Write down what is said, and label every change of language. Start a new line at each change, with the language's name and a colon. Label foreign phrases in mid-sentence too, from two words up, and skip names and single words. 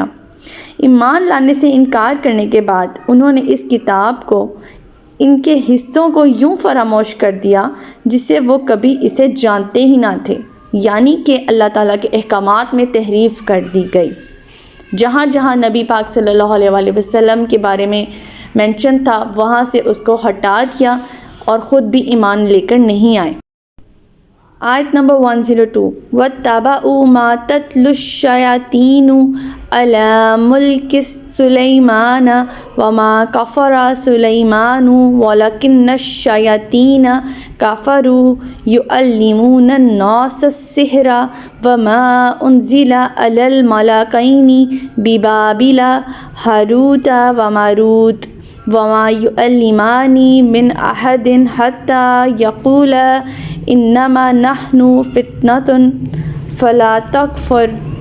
Urdu: ایمان لانے سے انکار کرنے کے بعد انہوں نے اس کتاب کو، ان کے حصوں کو یوں فراموش کر دیا جس سے وہ کبھی اسے جانتے ہی نہ تھے، یعنی کہ اللہ تعالیٰ کے احکامات میں تحریف کر دی گئی. جہاں جہاں نبی پاک
Arabic: صلی اللہ علیہ وسلم
Urdu: کے بارے میں مینشن تھا وہاں سے اس کو ہٹا دیا اور خود بھی ایمان لے کر نہیں آئے. آیت نمبر 102.
Arabic: واتبعوا ما تتلو الشياطين على ملك سليمان وما كفر سليمان ولكن الشياطين كفروا يعلمون الناس السحر وما أنزل على الملكين ببابل هاروت وماروت وما يعلمان من أحد حتى يقولا إنما نحن فتنة فلا تكفر